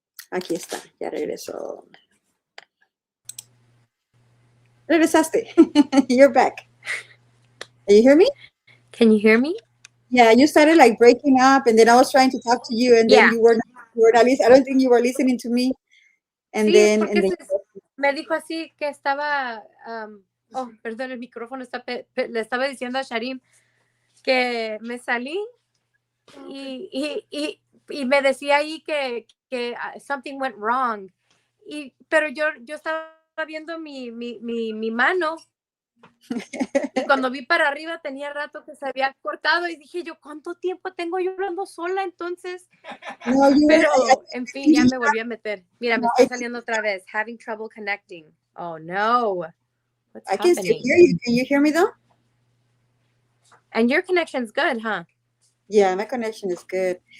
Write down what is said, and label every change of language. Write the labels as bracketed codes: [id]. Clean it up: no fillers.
[es] Aquí está, ya regresó. Regresaste. [en] You're back. Can you hear me? Can you hear me? Yeah, you started like breaking up, and then I was trying to talk to you, and then Yeah. you were not listening. I don't think you were listening to me. And [es] Sí, [en] then, [es] porque me dijo así que estaba, oh, perdón, el micrófono está, le estaba diciendo a Sharim que me salí y me decía ahí que [en] something went wrong. [es] Pero yo estaba viendo mi mano y cuando vi para arriba tenía rato que se había cortado y dije yo, ¿cuánto tiempo tengo yo hablando sola entonces? no, Pero, en fin, ya me volví a meter. Mira, me está saliendo otra vez. [en] Having trouble connecting. Oh, no. What's I can still happening? hear you. Can you hear me though? And your connection's good, huh? Yeah, my connection is good.